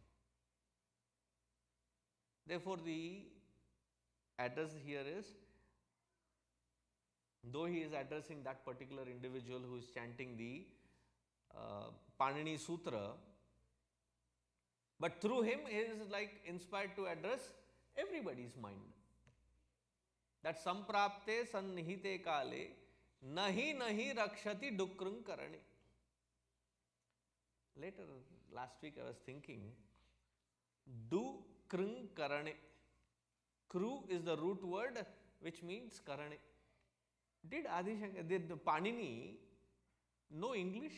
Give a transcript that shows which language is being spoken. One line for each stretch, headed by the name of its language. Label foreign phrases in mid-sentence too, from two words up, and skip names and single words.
English: Therefore, the address here is, though he is addressing that particular individual who is chanting the Panini Sutra, but through him he is like inspired to address everybody's mind.
Sanskrit: That सम्प्राप्ते सन्निहिते काले नहि नहि रक्षति डुकृञ् करणे.
English: Later, last week I was thinking,
Sanskrit: डु कृञ् करणे.
English: Kru is the root word which means karane. Did Panini know English?